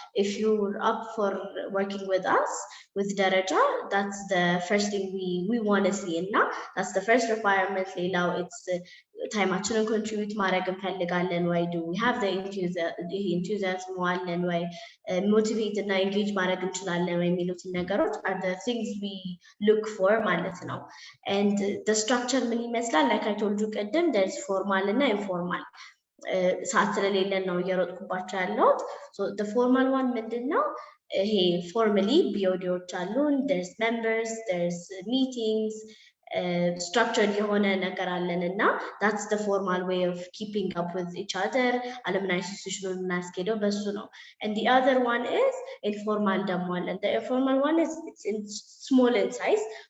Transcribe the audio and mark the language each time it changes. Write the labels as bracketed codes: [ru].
[en] If you're up for working with us, with Dereja, that's the first thing we want to see. And now that's the first requirement. It's [am] ታይማችንን ኮንትሪቢዩት ማድረግ እንፈልጋለን ወይ? [en] ዱ ዊ ሃቭ ዘ ኢንቱዚያዝም [am] አለን ወይ? ሞቲቬት እና ኤንጌጅ ማድረግ እንችላለን ወይ የሚሉትን ነገሮች [en] are the things we look for [am] ማለት ነው። and the structure ምን ይመስላል? [en] like I told you ቅድም there's formal እና informal [am] ሰዓት ስለሌለን ነው እየሮጥኩባቸው ያለሁት። [en] so the formal one ምንድን ነው? ይሄ formally BODዎች አሉን፣ there's members, there's meetings, structured የሆነ ነገር አለን እና that's the formal way of keeping up with each other alumni institution [am] እናስኬደው በሱ ነው። [en] and the other one is informal ደግሞ አለን። the informal one is it's in small in size.